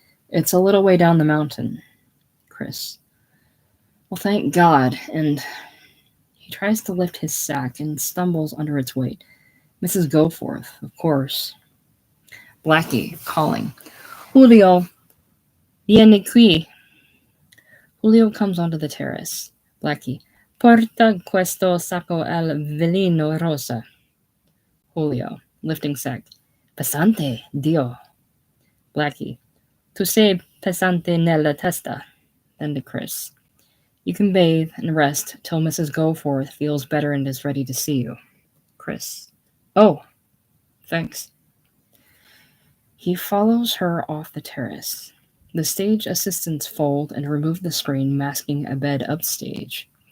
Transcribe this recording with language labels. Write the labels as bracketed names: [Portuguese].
[English] It's a little way down the mountain. Chris. Well, thank God. And he tries to lift his sack and stumbles under its weight. Mrs. Goforth, of course. Blackie, calling. [Italian] Julio, vieni qui. [English] Julio comes onto the terrace. Blackie. [Italian] Porta questo sacco al velino rosa. [English] Julio, lifting sack. [Italian] Pesante, Dio. [English] Blackie. [Italian] Tu sei pesante nella testa. [English] Then to Chris. You can bathe and rest till Mrs. Goforth feels better and is ready to see you. Chris. Oh, thanks. He follows her off the terrace. The stage assistants fold and remove the screen masking a bed upstage.